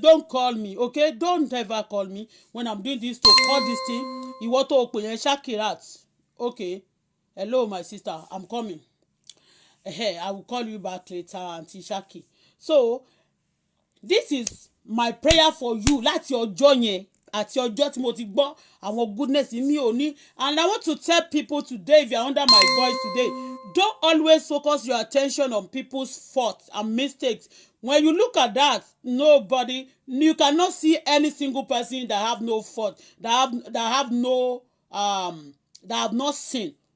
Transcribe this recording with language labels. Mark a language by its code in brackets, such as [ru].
[en] Don't call me, okay? Don't ever call me when I'm doing this to call this thing. [yo] Ìwọ tó pè yẹn [en] Shakirat. Okay. Hello, my sister. I'm coming. I will call you back later, Auntie Shaki. So, this is my prayer for you. [yo] Láti ọjọ́ yẹn àti ọjọ́ tí mo ti gbọ́ àwọn goodness mi ò ní. [en] And I want to tell people today, if you're under my voice today, don't always focus your attention on people's faults and mistakes. When you look at that, you cannot see any single person that have no fault, that have not sinned.